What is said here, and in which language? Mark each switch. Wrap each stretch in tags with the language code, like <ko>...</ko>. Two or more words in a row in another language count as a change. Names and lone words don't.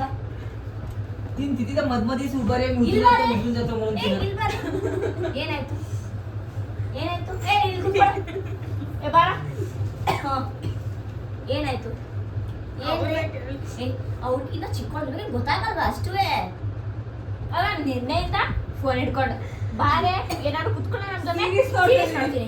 <mr>तीन तिथे मधमधीच उभं रे उठून जातो म्हणून तिला.</mr> <kn>ಏನಾಯ್ತು ಏನಾಯ್ತು? ಏ ಬಾರ. ಏನಾಯ್ತು? ಅವ್ಳು ಇನ್ನ ಚಿಕ್ಕವಳಿಗೆ ಗೊತ್ತಾಗಲ್ವ ಅಷ್ಟುವೇ. ಅಲ್ಲ ನಿನ್ನೆಯಿಂದ ಫೋನ್ ಇಟ್ಕೊಂಡು ಬಾರೆ ಏನಾದ್ರು ಕುತ್ಕೊಂಡು ನಮ್ಮ ಜೊತೆ ನೋಡ್ತೀನಿ.</kn>